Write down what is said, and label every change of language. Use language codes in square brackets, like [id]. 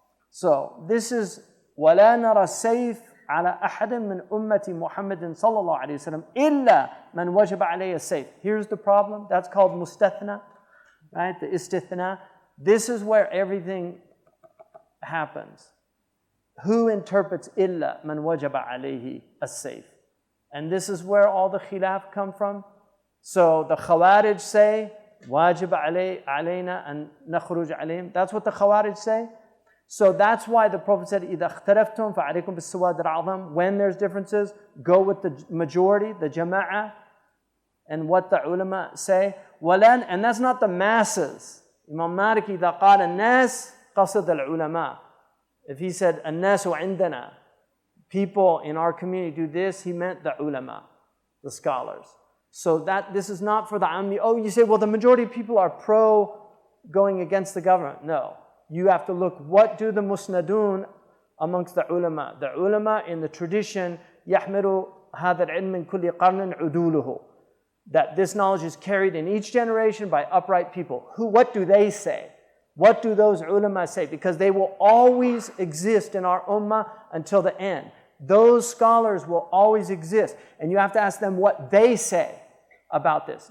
[en] So this is [ar] وَلَا نَرَى السَّيْفِ عَلَى أَحَدٍ مِّنْ أُمَّةِ مُحَمَّدٍ صَلَّى اللَّهُ عَلَيْهِ وسلم إِلَّا مَنْ وَجَبَ عَلَيْهِ السَّيْفِ. [en] Here's the problem. That's called mustathna, right? The istithna. This is where everything happens. Who interprets [ar] إِلَّا مَنْ وَجَبَ عَلَيْهِ السَّيْفِ? [en] And this is where all the khilaf come from. So the Khawarij say, [ar] wajib alayna an nakhruj alayhim. [en] That's what the Khawarij say. So that's why the Prophet said, [ar] إِذَا اخْتَلَفْتُمْ فَعَلَيْكُمْ بِالسَّوَادِ الْأَعْظَمِ. [en] When there's differences, go with the majority, the jama'ah, and what the ulama say. And that's not the masses. [ar] Imam Malik, إِذَا قَالَ النَّاسِ قَصَدَ الْعُلَمَاءِ. [en] If he said, [ar] النَّاسُ عِنْدَنَا, [en] people in our community do this, he meant the ulama, the scholars. So that this is not for the ammi. Oh, you say, well, the majority of people are pro going against the government. No. You have to look, what do the musnadun amongst the ulama? The ulama in the tradition, [ar] يَحْمِلُ هَذَا الْعِلْمِ مِنْ كُلِّ قَرْنٍ عُدُولُهُ. [en] That this knowledge is carried in each generation by upright people. What do they say? What do those ulama say? Because they will always exist in our ummah until the end. Those scholars will always exist. And you have to ask them what they say about this.